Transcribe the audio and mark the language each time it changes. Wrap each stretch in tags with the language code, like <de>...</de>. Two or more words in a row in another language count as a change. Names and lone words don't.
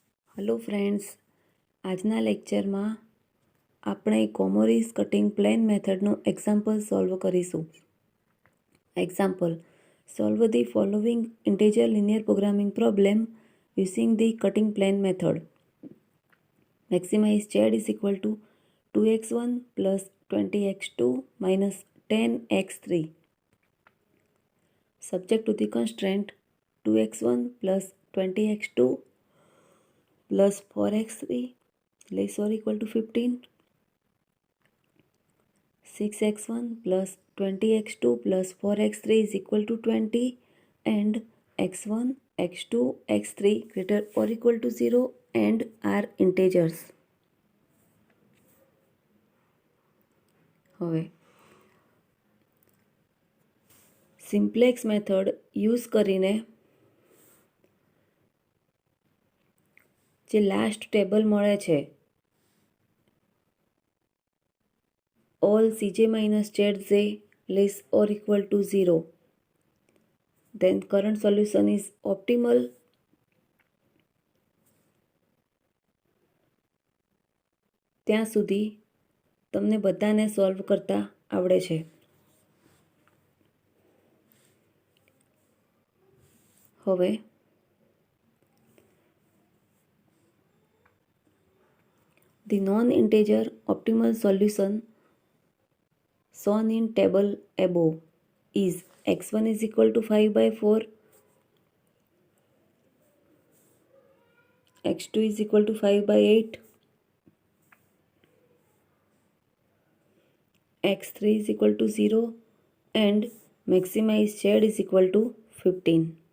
<en>Hello friends,</en> <gu>आजना लेक्चर में આપણે કોમોરીસ</gu> <en>cutting plane</en> <gu>મેથડનું એક્ઝામ્પલ સોલ્વ કરીશું.</gu> <en>Example: Solve the following integer linear programming problem using the cutting plane method. મેક્સિમાઇઝ z is equal to 2x1 plus 20x2 minus 10x3. Subject to the constraint 2x1 plus 20x2 plus 4x3 less or equal to 15, 6x1 plus 20x2 plus 4x3 is equal to 20, and x1, x2, x3 greater or equal to 0 and are integers.</en> <gu>હવે સિમ્પ્લેક્સ મેથડ યુઝ કરીને જે લાસ્ટ ટેબલ મળે છે</gu> <en>all cj minus zj less or equal to 0, then current solution is optimal.</en> <gu>ત્યાં સુધી તમને બધાને સોલ્વ કરતા આવડે છે.</gu> <en>હવે the non-integer optimal solution shown in table above is x1 is equal to 5 by 4, x2 is equal to 5 by 8, x3 is equal to 0 and maximize z is equal to 15.</en>